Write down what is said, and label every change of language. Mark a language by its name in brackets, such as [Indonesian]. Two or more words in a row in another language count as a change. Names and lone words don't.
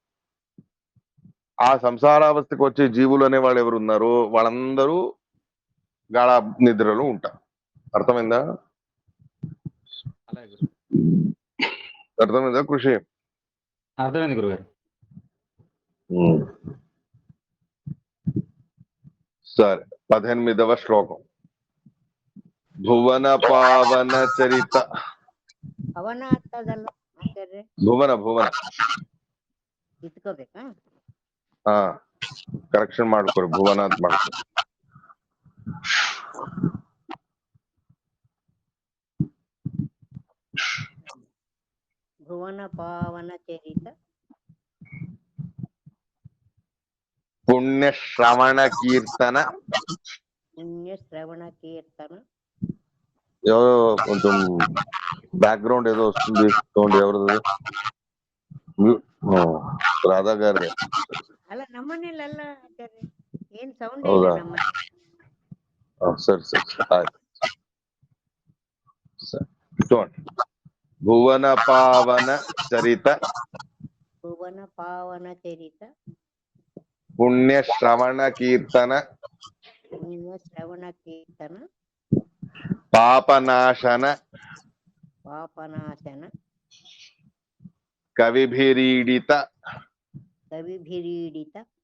[Telugu] ఆ సంసారావస్థకు వచ్చే జీవులు అనే వాళ్ళు ఎవరు ఉన్నారో వాళ్ళందరూ గాఢ నిద్రలో ఉంటారు. అర్థమైందా? అలాగే అర్థమైందా కృషి? అర్థమైంది గురుగారు. సరే, 18వ శ్లోకం. [Sanskrit] ಭುವನ ಪಾವನ ಚರಿತ. [Kannada] ಅವನ ಆಗ್ತದಲ್ಲ ಆಚಾರ್ಯ, [Sanskrit] ಭುವನ [Kannada] ಇಟ್ಕೋಬೇಕಾ? ಹಾ, ಕರೆಕ್ಷನ್ ಮಾಡ್ಕೊರಿ, ಭುವನ ಅಂತ ಮಾಡ್ಕೊರಿ. [Sanskrit] ಭುವನ ಪಾವನ ಚರಿತ పుణ్య శ్రవణ కీర్తన. పుణ్య శ్రవణ కీర్తన. [Telugu] ఎవరో కొంచెం బ్యాక్గ్రౌండ్ ఏదో వస్తుంది, సౌండ్ ఎవరిది? ರಾಧಾ గారి. [Kannada] ಅಲ್ಲ ನಮ್ಮನೇಲಲ್ಲ ಆಚಾರ್ಯ, ಏನ್ ಸೌಂಡ್ ಹೌದಾ? ಇಲ್ಲ ನಮ್ಮ. ಸರಿ ಆಯ್ತು. [Sanskrit] చూడండి, భువన పావన చరిత ಭುವನ ಪಾವನ ಚರಿತ పుణ్య శ్రవణ కీర్తన పుణ్య శ్రవణ కీర్తన పాపనాశన పాపనాశన కవిభిరీడిత కవిభిరీడిత